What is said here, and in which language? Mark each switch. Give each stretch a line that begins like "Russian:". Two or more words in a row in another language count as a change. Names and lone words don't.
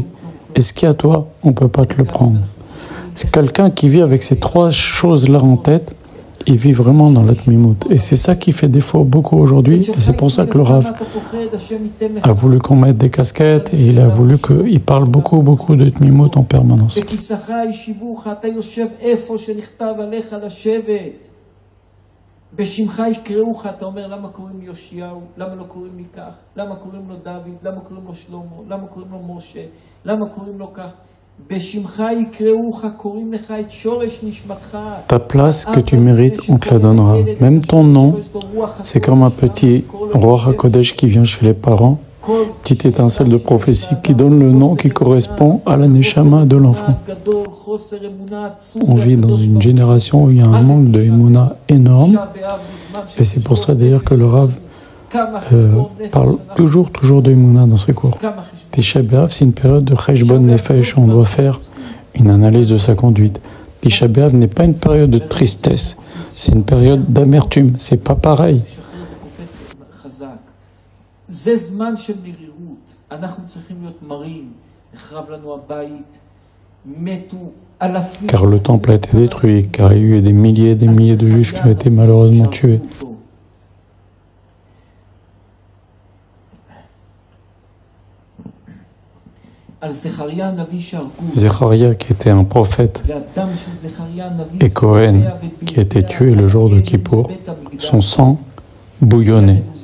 French: Et ce qui est à toi, on ne peut pas te le prendre. C'est quelqu'un qui vit avec ces 3 choses-là en tête, il vit vraiment dans la tmimout. Et c'est ça qui fait défaut beaucoup aujourd'hui. Et c'est pour ça que le Rav a voulu qu'on mette des casquettes et il a voulu qu'il parle beaucoup de tmimout en permanence.
Hebrew: בשמך יקראוך, אתה אומר, למה קוראים לי יאשיהו? למה לא קוראים לי כך? למה קוראים לו דוד? למה קוראים לו שלמה? למה קוראים לו משה? למה קוראים לו כך? בשמך יקראוך, קוראים לך את שורש נשמתך.
French: Ta place que tu mérites, on te la donnera. Même ton nom, c'est comme un petit roi HaKodesh qui vient chez les parents, petite étincelle de prophétie qui donne le nom qui correspond à la neshama de l'enfant. On vit dans une génération où il y a un manque de Emouna énorme, et c'est pour ça d'ailleurs que le Rav parle toujours de Emouna dans ses cours. Tisha B'Av, c'est une période de
Hebrew: חשבון נפש,
French: on doit faire une analyse de sa conduite. Tisha B'Av n'est pas une période de tristesse, c'est une période d'amertume, c'est pas pareil.
Hebrew: זה זמן של נרירות, אנחנו צריכים להיות מרים, נחרב לנו הבית, מתו אלפים.
French: Car le temple a été détruit, car il y a eu des milliers et des milliers de juifs qui ont été malheureusement tués. Zecharia, qui était un prophète, et Cohen, qui a été tué le jour de Kippour, son sang bouillonnait.